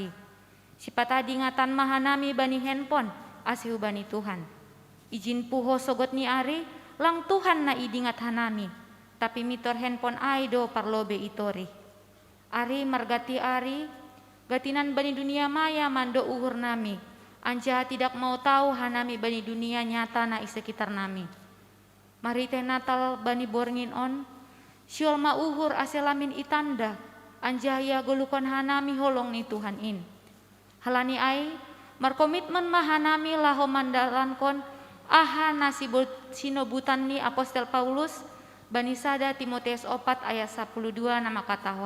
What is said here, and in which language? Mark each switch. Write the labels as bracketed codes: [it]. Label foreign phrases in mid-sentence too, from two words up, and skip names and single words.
[bts] Sipata dingatan mahanami bani handphone asihu bani Tuhan. Izin puho sogot ni ari lang Tuhan na idingat hanami. Tapi mitor handphone aido parlobe itori. Ari margati ari gatinan bani [id] dunia maya [bts] mando uhur nami. Anja [id] tidak mau tahu [bts] hanami bani [id] dunia nyata [bts] na sekitar nami. Marite Natal bani borngin on, siol ma uhur aselamin itanda, anja ya golukon hanami holong ni Tuhan in. Halani ai, markomitmen mahanami laho mandalankon, aha nasibut sinobutan ni Apostel Paulus, bani sada Timoteus 4 ayat 12 nama katahon.